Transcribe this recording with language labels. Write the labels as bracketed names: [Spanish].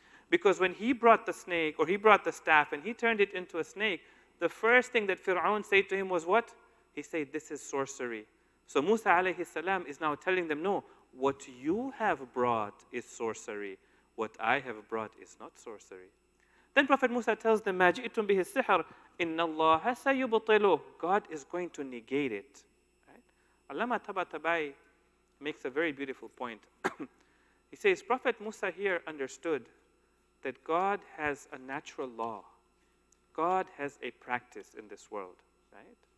[English] Because when he brought the snake, or he brought the staff, and he turned it into a snake, the first thing that Fir'aun said to him was what? He said, this is sorcery. So Musa alayhi salam is now telling them, no, what you have brought is sorcery. What I have brought is not sorcery. Then Prophet Musa tells them, [Arabic] مَا جِئْتُمْ بِهِ السِّحْرِ إِنَّ اللَّهَ سَيُبْطِلُهُ. [English] God is going to negate it. Right? Allama Tabatabai makes a very beautiful point. He says, Prophet Musa here understood that God has a natural law. God has a practice in this world. Right?